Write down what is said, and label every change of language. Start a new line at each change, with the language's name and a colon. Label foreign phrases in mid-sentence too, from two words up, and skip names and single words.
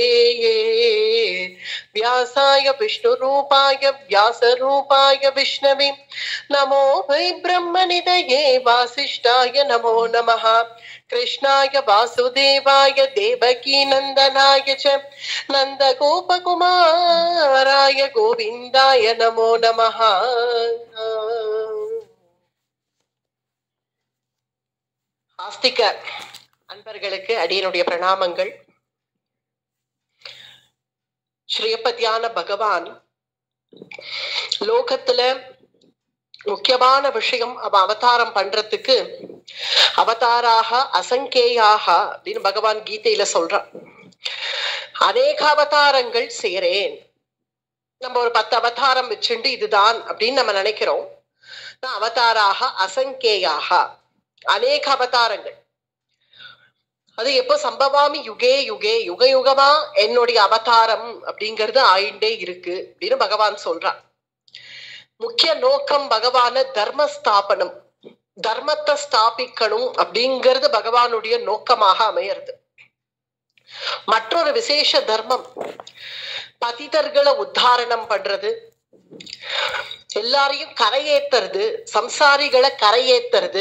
Sanskrit: व्यासाय विष्णुरूपाय व्यासरूपाय विष्णवे नमो वै ब्रह्मनिधये वासिष्ठाय नमो नमः कृष्णाय वासुदेवाय देवकी नंदनाय च नंदगोपकुमाराय गोविन्दाय नमो नमः
Tamil: ஆஸ்திக அன்பர்களுக்கு அடியனுடைய பிரணாமங்கள். ஸ்ரீபதியான பகவான் லோகத்துல முக்கியமான விஷயம் அவ அவதாரம் பண்றதுக்கு
Sanskrit: अवताराः असंख्येयाः
Tamil: அப்படின்னு பகவான் கீதையில சொல்றான். அநேக அவதாரங்கள் செய்யறேன். நம்ம ஒரு 10 அவதாரம் வச்சுண்டு இதுதான் அப்படின்னு நம்ம நினைக்கிறோம்.
Sanskrit: अवताराः असंख्येयाः
Tamil: அநேக அவதாரங்கள். அது எப்போ
Sanskrit: सम्भवामि युगे युगे
Tamil: யுக யுகமா என்னுடைய அவதாரம் அப்படிங்கிறது ஆயிண்டே இருக்கு அப்படின்னு பகவான் சொல்றான். முக்கிய நோக்கம் பகவான தர்மஸ்தாபனம், தர்மத்தை ஸ்தாபிக்கணும் அப்படிங்கிறது பகவானுடைய நோக்கமாக அமையிறது. மற்றொரு விசேஷ தர்மம் பதிதர்களை உத்தாரணம் பண்றது, எல்லாரையும் கரையேத்துறது, சம்சாரிகளை கரையேத்துறது.